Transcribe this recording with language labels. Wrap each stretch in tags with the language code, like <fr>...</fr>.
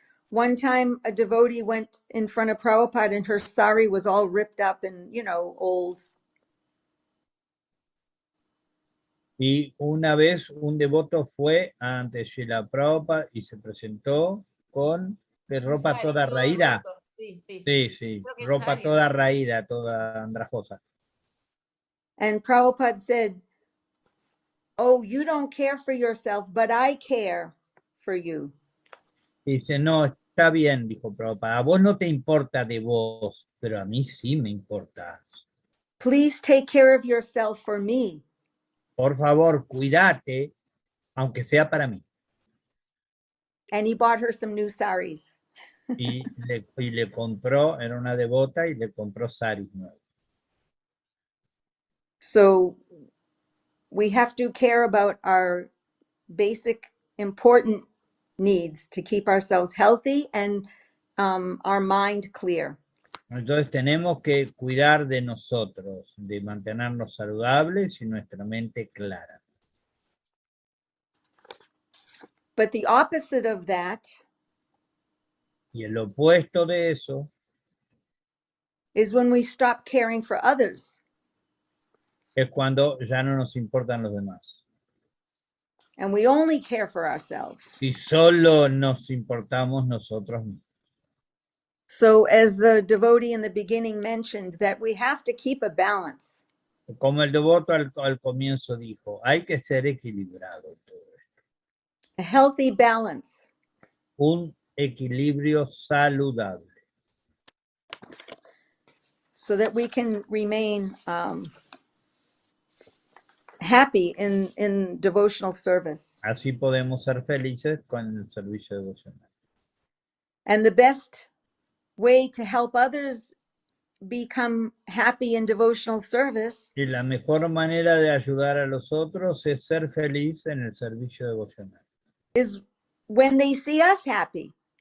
<en>One time a devotee went in front of Prabhupada and her sari was all ripped up and, old.</en> <es>Y una vez un devoto fue ante Srila Prabhupada y se presentó con ropa toda raída. Sí, ropa toda raída, toda andrajosa.</es> <en>And Prabhupada said, oh, you don't care for yourself, but I care for you.</en> <es>Dice, no, está bien, dijo Prabhupada, a vos no te importa de vos, pero a mí sí me importa.</es> <en>Please take care of yourself for me.</en> <es>Por favor, cuídate, aunque sea para mí.</es> <en>And he bought her some new saris.</en> <es>Y le compró, era una devota, y le compró saris nuevos.</es> <en>So we have to care about our basic important needs to keep ourselves healthy and our mind clear.</en> <es>Entonces tenemos que cuidar de nosotros, de mantenernos saludables y nuestra mente clara.</es> <en>But the opposite of that</en> <es>Y el opuesto de eso</es> <en>is when we stop caring for others.</en> <es>es cuando ya no nos importan los demás.</es> <en>and we only care for ourselves.</en> <es>Si solo nos importamos nosotros mismos.</es> <en>So as the devotee in the beginning mentioned, that we have to keep a balance.</en> <es>Como el devoto al comienzo dijo, hay que ser equilibrado en todo esto.</es> <en>A healthy balance.</en> <es>Un equilibrio saludable.</es> <en>So that we can remain happy in devotional service.</en> <es>Así podemos ser felices con el servicio devocional.</es> <en>And the best way to help others become happy in devotional service</en> <es>Y la mejor manera de ayudar a los otros es ser feliz en el servicio devocional.</es> <en>is when they see us happy.</en>